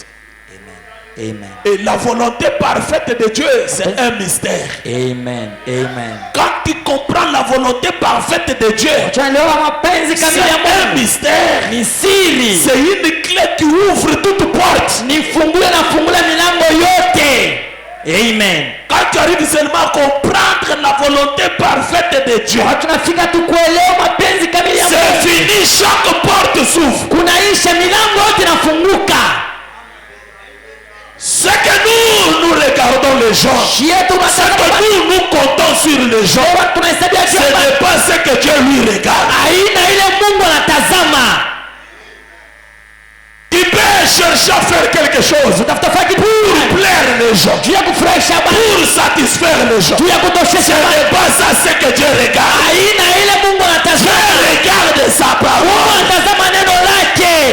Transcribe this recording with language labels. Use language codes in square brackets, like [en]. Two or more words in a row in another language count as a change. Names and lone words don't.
[fr] Amen. Et la volonté parfaite de Dieu, c'est un mystère. Amen. Amen. Quand tu comprends la volonté parfaite de Dieu, [sw] Tunaelewa mapenzi [fr] c'est [sw] kamili ya [fr] un [sw] Mungu. [fr] mystère. [sw] Ni siri. [fr] C'est une clé qui ouvre toute porte. [sw] Ni funguo na fungula milango yote. [fr] Amen. Quand tu arrives seulement à comprendre la volonté parfaite de Dieu, [sw] Tunafika tu kuelewa mapenzi kamili ya [fr] c'est [sw] Mungu. [fr] fini, chaque porte s'ouvre. [sw] Kunaisha milango yote inafunguka. [fr] Ce que nous regardons les gens, ce que nous comptons sur les gens, ce n'est pas ce que Dieu lui regarde. [sw] Aina ile Mungu anatazama. [fr] Il peut chercher à faire quelque chose pour plaire les gens, pour satisfaire les gens. Ce n'est pas ça ce que Dieu regarde. Dieu regarde sa parole.